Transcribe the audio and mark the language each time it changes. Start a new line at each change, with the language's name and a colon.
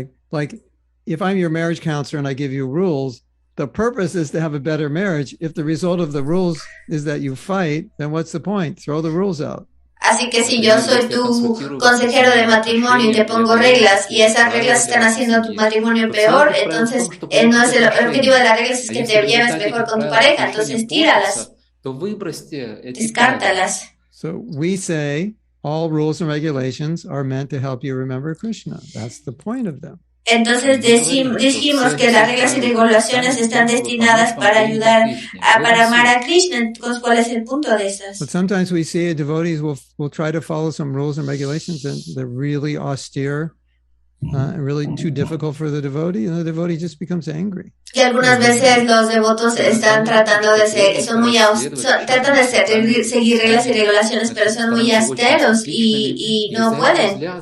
English: Like if I'm your marriage counselor and I give you rules, the purpose is to have a better marriage. If the result of the rules is that you fight, then what's the point? Throw the rules out.
Spanish: Así que si yo soy tu consejero de matrimonio y te pongo reglas y esas reglas están haciendo tu matrimonio peor, entonces no es el objetivo de las reglas es que te lleves mejor con tu pareja, entonces tíralas, descártalas.
English: So we say all rules and regulations are meant to help you remember Krishna. That's the point of them.
Spanish: Entonces dijimos que las reglas y regulaciones están destinadas para ayudar para amar a Krishna. ¿Cuál es el punto de esas?
English: But sometimes we see devotees will try to follow some rules and regulations and they're really austere, really too difficult for the devotee, and the devotee just becomes angry.
Spanish: Y algunas veces los devotos están tratando de tratan de seguir reglas y regulaciones, pero son muy austeros y no pueden.